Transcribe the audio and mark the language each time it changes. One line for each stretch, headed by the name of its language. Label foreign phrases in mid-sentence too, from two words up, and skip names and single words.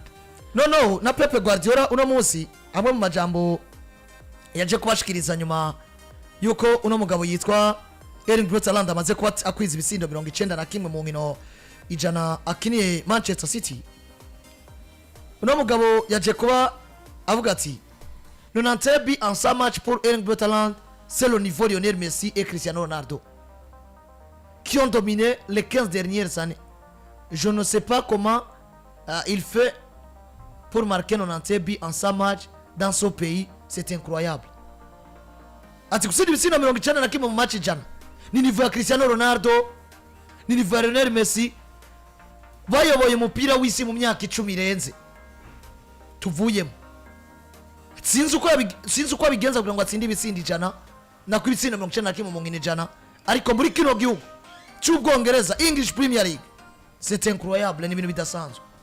Rundi: no na Pep Guardiola uno munsi amwe mu majambo yaje kubashikiriza nyuma yuko uno mugabo yitwa Erling Braut Haaland amaze kuba akwiza ibisindo 91 mu nkino ijana akiniye Manchester City. Uno mugabo yaje kuba avuga ati
French: 90 buts en 100 matchs pour Erling Braut Haaland, c'est le niveau Lionel Messi et Cristiano Ronaldo qui ont dominé les 15 dernières années. Je ne sais pas comment il fait pour marquer 90 buts en 100 matchs dans ce pays, c'est incroyable.
Rundi: Ati kusidi bisino 91 mu match jana ni niveau ya Cristiano Ronaldo ni niveau ya Lionel Messi bayoboye umupira w'isi mu myaka 10 irenze tuvuyemo. Sinzi uko abigenza kugira ngo atsinde ibitsindi jana na kuri ibitsindi 91 mu nkino jana ariko muri kino gihugu cy'Ubwongereza English Premier League
French: c'est incroyable
Rundi: ni ibintu bidasanzwe.